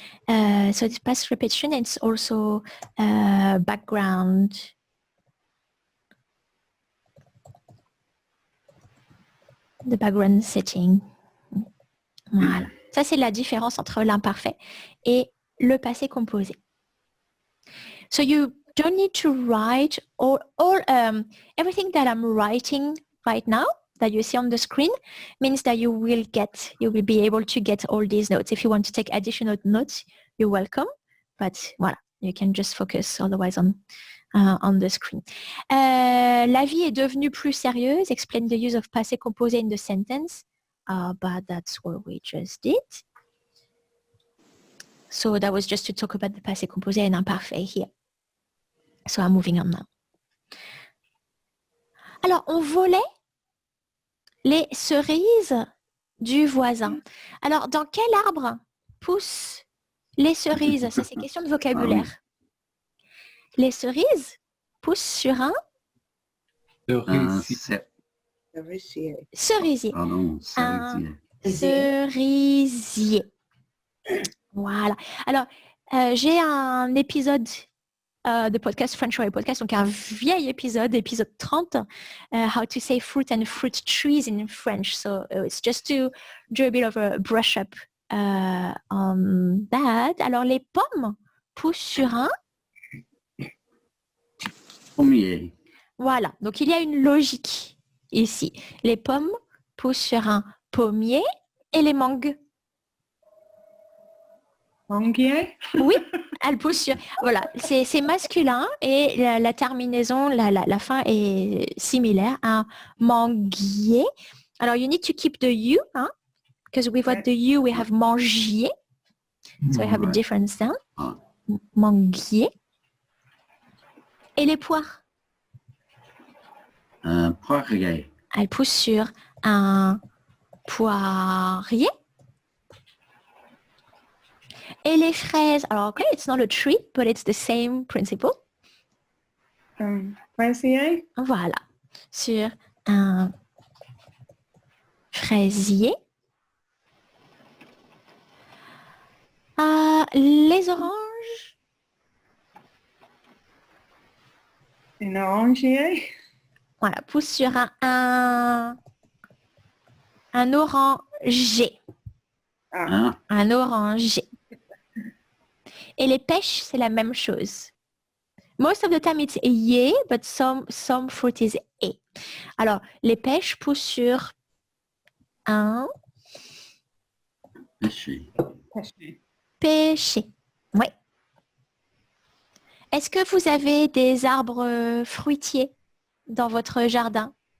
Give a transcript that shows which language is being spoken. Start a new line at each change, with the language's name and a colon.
English: So it's past repetition. It's also background. The background setting. Voilà.
French: Ça, c'est la différence entre l'imparfait et le passé composé.
English: So you don't need to write all everything that I'm writing right now that you see on the screen means that you will be able to get all these notes. If you want to take additional notes, you're welcome. But voilà, you can just focus otherwise on the screen.
French: La vie est devenue plus sérieuse.
English: Explain the use of passé composé in the sentence. But that's what we just did. So that was just to talk about the passé composé and imparfait here. So I'm moving on now.
French: Alors, on volait les cerises du voisin. Alors, dans quel arbre poussent les cerises? Ça, c'est question de vocabulaire. Les cerises poussent sur un cerisier. Pardon, Un cerisier. cerisier. Voilà. Alors, j'ai un épisode de podcast, French Warrior Podcast, donc un vieil épisode 30,
English: how to say fruit and fruit trees in French. So it's just to do a bit of a brush up on that.
French: Alors, les pommes poussent sur un... Pommier. Voilà, donc il y a une logique ici. Les pommes poussent sur un pommier et les mangues. Manguier? Oui, elles poussent sur... Voilà, c'est masculin et la terminaison, la fin est similaire. Un manguier.
English: Alors, you need to keep the U, hein, because without the U, we have mangier. So we have a different sound. Manguier.
French: Et les poires? Poirier. Elles poussent sur un poirier. Et les fraises, alors
English: okay, it's not a tree, but it's the same principle.
French: Fraisier. Voilà, sur un fraisier. Les oranges, Een orangier. voilà, poussent sur un oranger. Ah, Un oranger. Et les pêches, c'est la même chose.
English: Most of the time it's ye, but some fruit is e.
French: Alors, les pêches poussent sur un pêcher. pêcher. Oui. Est-ce que vous avez des arbres fruitiers dans votre jardin?